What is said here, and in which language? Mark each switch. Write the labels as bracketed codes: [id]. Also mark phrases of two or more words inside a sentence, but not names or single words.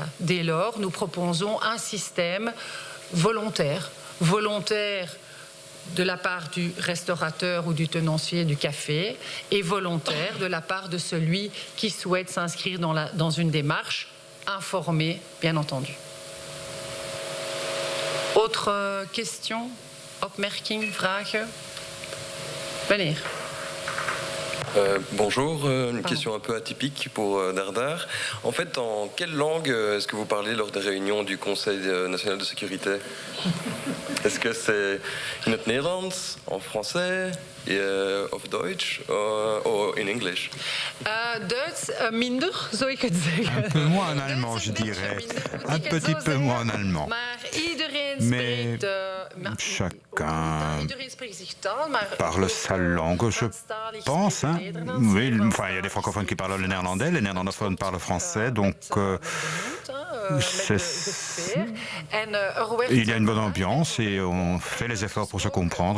[fr] Dès lors, nous proposons un système volontaire de la part du restaurateur ou du tenancier du café et volontaire de la part de celui qui souhaite s'inscrire dans une démarche informée, bien entendu. Autre question? [nl] Opmerking, vragen? Meneer. [fr] Bonjour, une question un peu atypique pour Dardar. En fait, en quelle langue est-ce que vous parlez lors des réunions du Conseil national de sécurité? Est-ce que c'est [nl] in het Nederlands, [fr] en français, of Deutsch, ou [en] in English? [nl] Duits minder, zou ik het zeggen. [fr] Un peu moins en allemand, je dirais. Un petit peu moins en allemand. Mais chacun parle sa langue, je pense. Hein. Oui, enfin, il y a des francophones qui parlent le néerlandais, les néerlandophones parlent français, donc il y a une bonne ambiance et on fait les efforts pour se comprendre.